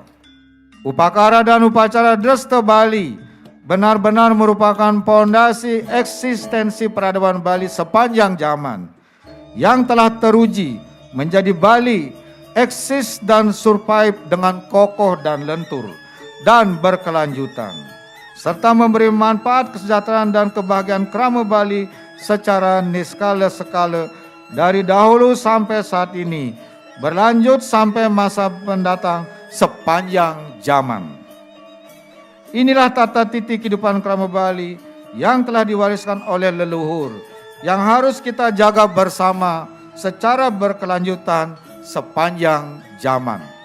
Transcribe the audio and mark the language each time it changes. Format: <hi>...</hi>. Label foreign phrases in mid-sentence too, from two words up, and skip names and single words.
<id>Upacara dan upacara Dresta Bali benar-benar merupakan fondasi eksistensi peradaban Bali sepanjang zaman yang telah teruji menjadi Bali eksis dan survive dengan kokoh dan lentur dan berkelanjutan, serta memberi manfaat kesejahteraan dan kebahagiaan Krama Bali secara niskala-skala dari dahulu sampai saat ini, berlanjut sampai masa mendatang sepanjang zaman. Inilah tata titi kehidupan Krama Bali yang telah diwariskan oleh leluhur, yang harus kita jaga bersama secara berkelanjutan sepanjang zaman.</id>